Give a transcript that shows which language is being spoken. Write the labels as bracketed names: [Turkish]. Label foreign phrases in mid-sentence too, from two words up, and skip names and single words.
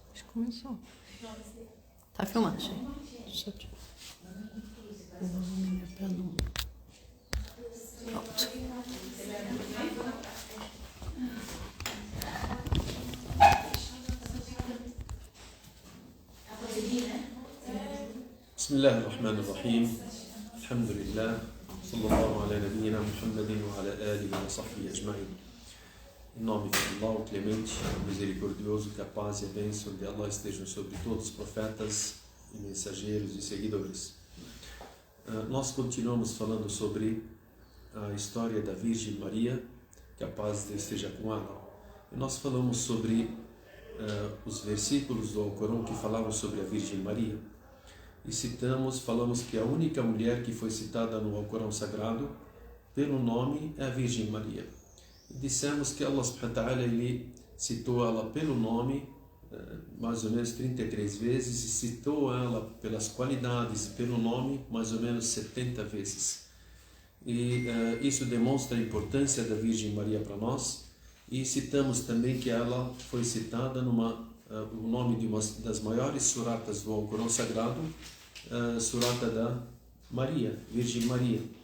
[Portuguese] Começou. Tá filmando, gente. Deixa eu tirar o volume pra não... Pronto. [Arabic] بسم الله الرحمن الرحيم الحمد لله صلى الله على نبينا محمد وعلى آله وصحبه أجمعين. [Portuguese] Em nome de Allah, o Clemente, o Misericordioso, que a paz e a bênção de Allah estejam sobre todos os profetas e mensageiros e seguidores. Nós continuamos falando sobre a história da Virgem Maria, que a paz de Deus esteja com ela. E nós falamos sobre os versículos do Alcorão que falavam sobre a Virgem Maria. E falamos que a única mulher que foi citada no Alcorão Sagrado pelo nome é a Virgem Maria. E dissemos que Allah [Arabic] سبحانه وتعالى, [Portuguese] ele citou ela pelo nome mais ou menos 33 vezes e citou ela pelas qualidades pelo nome mais ou menos 70 vezes. E isso demonstra a importância da Virgem Maria para nós. E citamos também que ela foi citada o nome de uma das maiores suratas do Alcorão Sagrado, surata da Maria, Virgem Maria.